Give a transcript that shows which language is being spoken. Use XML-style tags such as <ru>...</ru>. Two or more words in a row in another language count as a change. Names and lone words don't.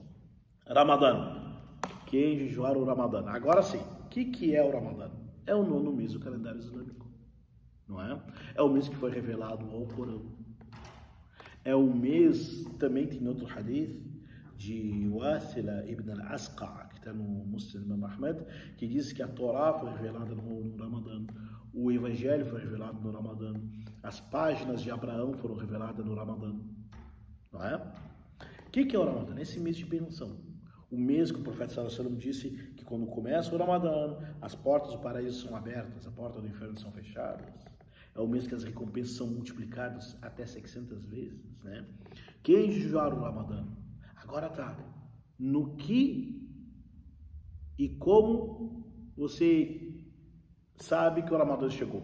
<pt>Ramadã, quem jejuar o Ramadã. Agora sim, o que é o Ramadã? É o 9º mês do calendário islâmico, não é? É o mês que foi revelado ao Corão. É o mês, também tem outro hadith, de Wathila ibn al-Asqa, que está no Muslim Imam Ahmed, que diz que a Torá foi revelada no Ramadã, o Evangelho foi revelado no Ramadã, as páginas de Abraão foram reveladas no Ramadã, não é? O que é o Ramadã? Esse mês de bênção. O mês que o profeta</pt> <ar>صلى الله عليه وسلم</ar> <pt>disse que quando começa o Ramadã, as portas do paraíso são abertas, as portas do inferno são fechadas. É o mês que as recompensas são multiplicadas até 600 vezes, né? Quem jejuar o Ramadã? Agora tá, no que e como você sabe que o Ramadã chegou?</pt>